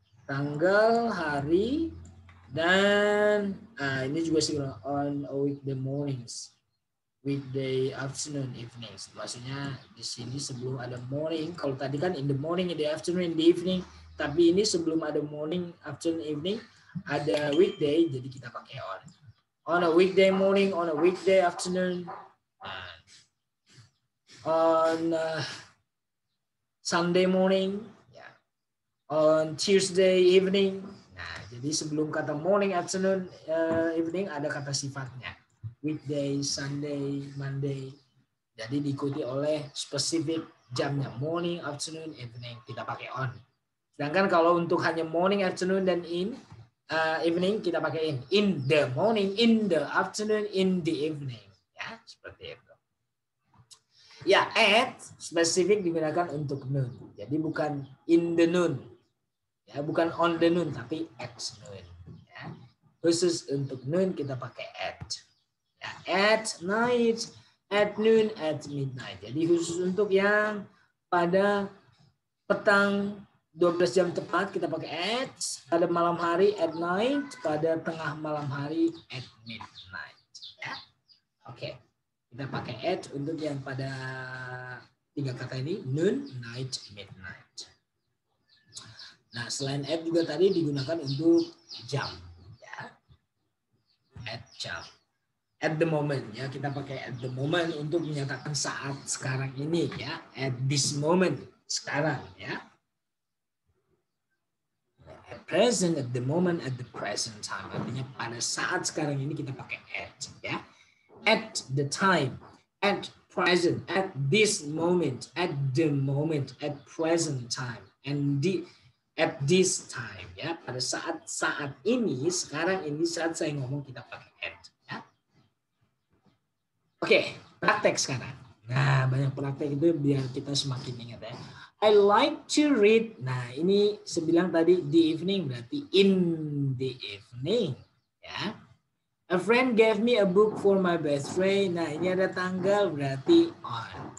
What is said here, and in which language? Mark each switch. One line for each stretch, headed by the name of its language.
Indonesian: Tanggal, hari, dan ini juga sih
English: on weekday mornings. weekday afternoon, evenings.
Indonesian: Maksudnya di sini sebelum ada morning. Kalau tadi kan
English: in the morning, in the afternoon, in the evening.
Indonesian: Tapi ini sebelum ada morning, afternoon, evening, ada weekday, jadi kita pakai on.
English: On a weekday morning, on a weekday afternoon, on Sunday morning, on Tuesday evening.
Indonesian: Nah, jadi sebelum kata morning, afternoon, evening ada kata sifatnya.
English: Weekday, Sunday, Monday.
Indonesian: Jadi diikuti oleh spesifik jamnya. Morning, afternoon, evening. Kita pakai on. Sedangkan kalau untuk hanya morning, afternoon, dan evening, kita pakai in.
English: In the morning, in the afternoon, in the evening.
Indonesian: Ya, seperti itu. Ya, at spesifik digunakan untuk noon. Jadi bukan
English: in the noon.
Indonesian: Ya, bukan
English: on the noon, tapi at noon.
Indonesian: Ya. Khusus untuk noon kita pakai at.
English: Ya, at night, at noon, at midnight.
Indonesian: Jadi khusus untuk yang pada petang 12 jam tepat kita pakai at, pada malam hari
English: at night,
Indonesian: pada tengah malam hari
English: at midnight.
Indonesian: Ya. Oke. Kita pakai at untuk yang pada 3 kata ini, noon, night, midnight. Nah, selain at juga tadi digunakan untuk jam. Ya. At jam.
English: At the moment,
Indonesian: ya, kita pakai
English: at the moment
Indonesian: untuk menyatakan saat sekarang ini, ya.
English: At this moment,
Indonesian: sekarang, ya.
English: At present, at the moment, at the present time.
Indonesian: Artinya pada saat sekarang ini kita pakai at, ya.
English: At the time, at present, at this moment, at the moment, at present time, and at this time, ya.
Indonesian: Pada saat ini, sekarang ini, saat saya ngomong kita pakai at, ya. Oke, praktek sekarang. Nah, banyak praktek itu biar kita semakin ingat, ya.
English: I like to read.
Indonesian: Nah, ini sebilang tadi
English: the evening berarti in the evening, ya. A friend gave me a book for my best friend.
Indonesian: Nah, ini ada tanggal berarti on.